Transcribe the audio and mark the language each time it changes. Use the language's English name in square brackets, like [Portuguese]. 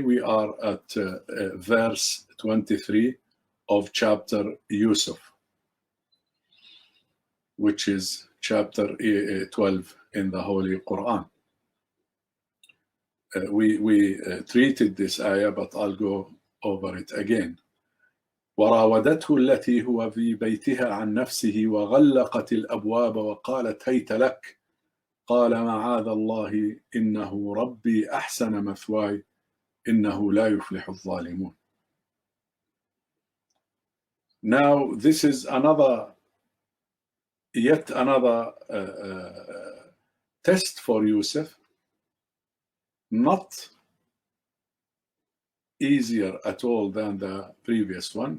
[English] We are at verse 23 of chapter Yusuf, which is chapter 12 in the Holy Quran. We treated this ayah, but I'll go over it again. [Arabic] وراودته التي هو في بيتها عن نفسه وغلقت الأبواب وقالت هيت لك قال معاذ الله إنه ربي أحسن مثواي إنه لا يفلح الظالمون. [English] Now this is yet another test for Yusuf, not easier at all than the previous one.